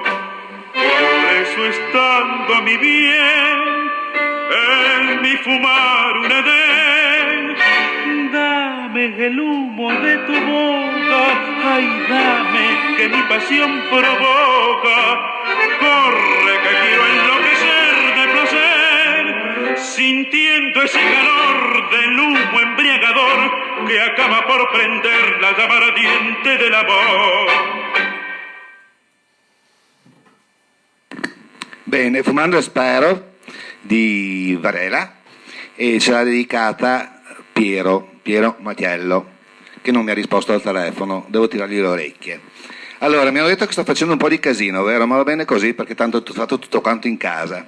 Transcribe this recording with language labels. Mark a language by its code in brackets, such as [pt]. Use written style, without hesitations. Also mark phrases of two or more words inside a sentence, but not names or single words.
[es] Por eso estando a mi bien, en mi fumar un edén, dame el humo de tu boca, ay dame que mi pasión provoca, corre que quiero enloquecer de placer, sintiendo ese calor del humo embriagador que acaba por prender la llama ardiente del amor. [it] Bene, Fumando Spero di Varela, e ce l'ha dedicata Piero Mattiello, che non mi ha risposto al telefono, devo tirargli le orecchie. Allora, mi hanno detto che sto facendo un po' di casino, vero? Ma va bene così, perché tanto ho fatto tutto quanto in casa.